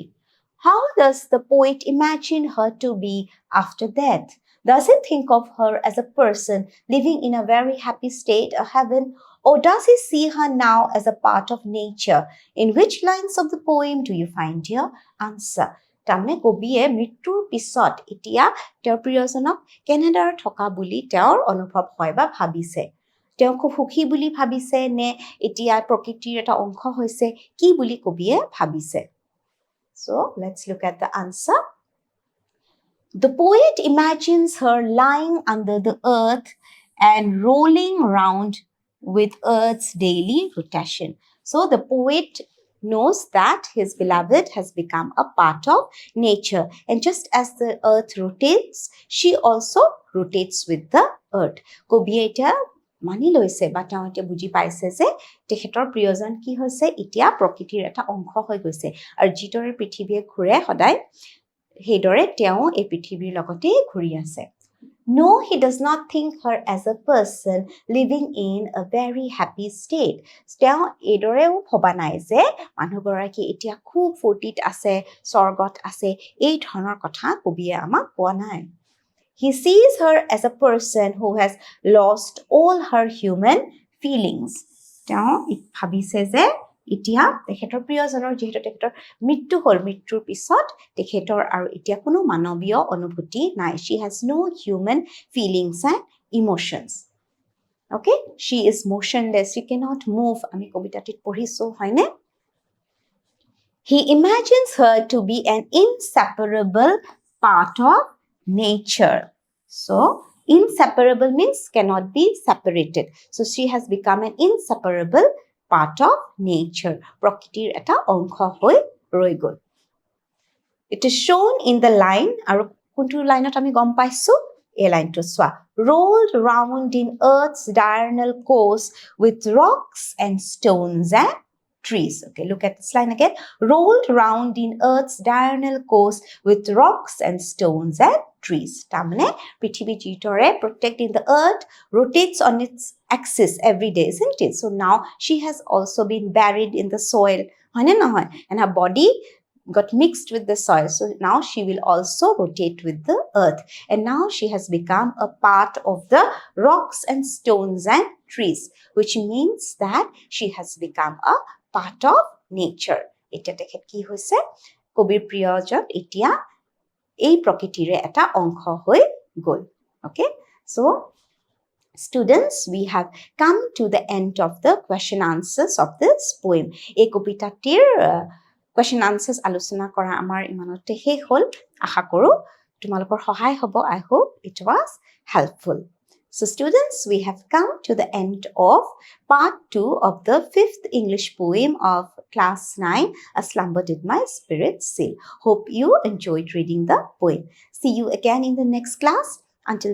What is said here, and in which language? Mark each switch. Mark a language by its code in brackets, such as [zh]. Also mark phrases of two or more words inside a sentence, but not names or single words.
[en] How does the poet imagine her to be after death? Does he think of her as a person living in a very happy state, a heaven, Or does he see her now as a part of nature? In which lines of the poem do you find your answer? [as] তাৰমানে কবিয়ে মৃত্যুৰ পিছত এতিয়া তেওঁৰ প্ৰিয়জনক কেনেদৰে থকা বুলি তেওঁৰ অনুভৱ হয় বা ভাবিছে তেওঁ খুব সুখী বুলি ভাবিছে নে এতিয়া প্ৰকৃতিৰ এটা অংশ হৈছে কি বুলি কবিয়ে ভাবিছে [en] So let's look at the answer. The poet imagines her lying under the earth and rolling round with Earth's daily rotation. So the poet knows that his beloved has become a part of nature. And just as the earth rotates, she also rotates with the earth. [as] কবিয়ে এতিয়া মানি লৈছে বা তেওঁ এতিয়া বুজি পাইছে যে তেখেতৰ প্ৰিয়জন কি হৈছে এতিয়া প্ৰকৃতিৰ এটা অংশ হৈ গৈছে আৰু যিদৰে পৃথিৱীয়ে ঘূৰে সদায় সেইদৰে তেওঁ এই পৃথিৱীৰ লগতে ঘূৰি আছে [en] No, he does not think her as a person living in a very happy state. [as] তেওঁ এইদৰেও ভবা নাই যে মানুহগৰাকী এতিয়া খুব ফূৰ্তিত আছে স্বৰ্গত আছে এই ধৰণৰ কথা কবিয়ে আমাক কোৱা নাই [en] He sees her as a person who has lost all her human feelings. [as] তেওঁ ভাবিছে যে এতিয়া তেখেতৰ প্ৰিয়জনৰ যিহেতু তেখেতৰ মৃত্যু হ'ল মৃত্যুৰ পিছত তেখেতৰ আৰু এতিয়া কোনো মানৱীয় অনুভূতি নাই [en] She has no human feelings and emotions. Okay? She is motionless. She cannot move. [as] আমি কবিতাটিত পঢ়িছো হয়নে [en] He imagines her to be an inseparable part of nature. So, inseparable means cannot be separated. So, she has become an inseparable part of nature. [as] প্ৰকৃতিৰ এটা অংশ হৈ ৰৈ গ'ল [en] It is shown in the line, [as] আৰু কোনটো লাইনত আমি গম পাইছো এই লাইনটো চোৱা [en] rolled round in earth's diurnal course with rocks and stones and trees. Okay, look at this line again. Rolled round in earth's diurnal course with rocks and stones and trees. [as] তাৰমানে পৃথিৱী যিদৰে [en] protecting the earth rotates on its axis every day, isn't it? So now she has also been buried in the soil. [as] হয়নে নহয়? [en] And her body got mixed with the soil. So now she will also rotate with the earth. And now she has become a part of the rocks and stones and trees, which means that she has become a part of nature. [as] এতিয়া তেখেত কি হৈছে কবিৰ প্ৰিয়জন এতিয়া এই প্ৰকৃতিৰে এটা অংশ হৈ গ'ল Okay? [en] So Students, we have come to the end of the question answers of this poem. [as] এই কবিতাটিৰ [en] question answers [as] আলোচনা কৰা আমাৰ ইমানতে শেষ হ'ল আশা কৰোঁ তোমালোকৰ সহায় হ'ব [en] I hope it was helpful. So students, we have come to the end of part 2 of the 5th English poem of class 9, A Slumber Did My Spirit Sail. Hope you enjoyed reading the poem. See you again in the next class.